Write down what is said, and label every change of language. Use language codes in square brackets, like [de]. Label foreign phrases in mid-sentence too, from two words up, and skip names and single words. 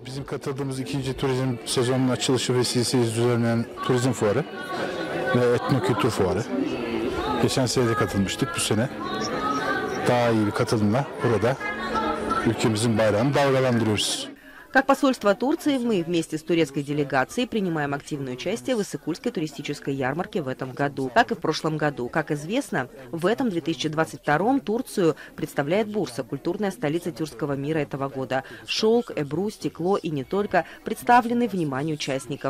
[tr] katıldığımız ikinci turizm sezonunun açılışı vesilesiyle düzenlenen turizm fuarı ve etnokültür fuarı. Geçen sene de katılmıştık, bu sene daha iyi bir katılımla burada ülkemizin bayrağını dalgalandırıyoruz. [ru] Как посольство Турции, мы вместе с турецкой делегацией принимаем активное участие в Иссыкульской туристической ярмарке в этом году, как и в прошлом году. Как известно, в этом 2022 Турцию представляет Бурса, культурная столица тюркского мира этого года. Шелк, эбру, стекло и не только представлены вниманию участников.